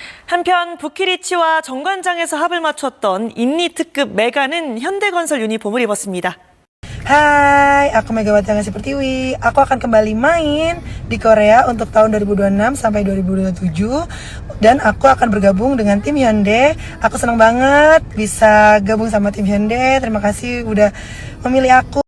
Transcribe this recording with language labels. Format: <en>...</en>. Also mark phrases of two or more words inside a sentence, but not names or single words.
<ko>한편 부키리치와 정관장에서 합을 맞췄던 인리 특급 메가는 현대건설 유니폼을 입었습니다.</ko> <id>Hai, aku Megawati Angga Pertiwi. Aku akan kembali main di Korea untuk tahun 2026 sampai 2027 dan aku akan bergabung dengan tim Hyundai. Aku senang banget bisa gabung sama tim Hyundai. Terima kasih udah memilih aku.</id>